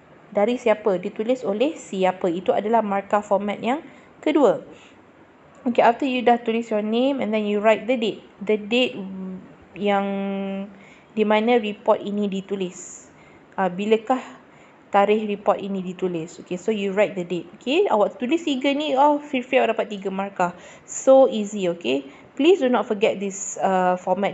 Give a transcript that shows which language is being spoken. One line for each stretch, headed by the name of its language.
Malay: Dari siapa, ditulis oleh siapa. Itu adalah markah format yang kedua.
English: Okay, after you
Malay: dah tulis
English: your name and then you write the date. The date
Malay: yang di mana report ini ditulis. Bilakah tarikh report ini ditulis.
English: Okay, so you write the date. Okay,
Malay: awak tulis 3 ni, feel awak dapat 3 markah.
English: So easy, okay. Please do not forget this format.